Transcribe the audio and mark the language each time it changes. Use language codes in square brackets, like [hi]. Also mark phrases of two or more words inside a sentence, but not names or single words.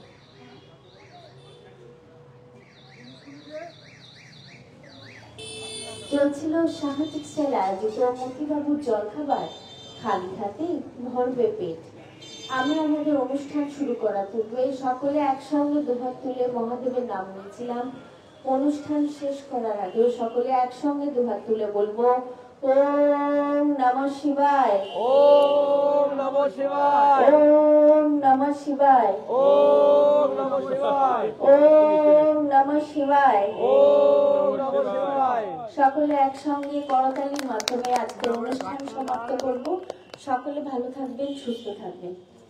[bn] চলছিল সাহা টেক্সটাইল আয়োজিত মতিবাবুর জলখাবার খালি হাতে ভরবে পেট। আমি আমাদের অনুষ্ঠান শুরু করার পূর্বে সকলে একসঙ্গে দুহাত তুলে মহাদেবের নাম নিয়েছিলাম। অনুষ্ঠান শেষ করার আগেও সকলে একসঙ্গে দুহাত তুলে বলবো [sa] ওম নমঃ শিবায়, ওম নমঃ শিবায়, ওম নমঃ শিবায়, ওম নমঃ শিবায়, ওম নমঃ শিবায়। ওম নমঃ শিবায়। [bn] সকলে একসঙ্গে করতালির মাধ্যমে আজকের অনুষ্ঠান সমাপ্ত করব। সকলে ভালো থাকবেন, সুস্থ থাকবেন।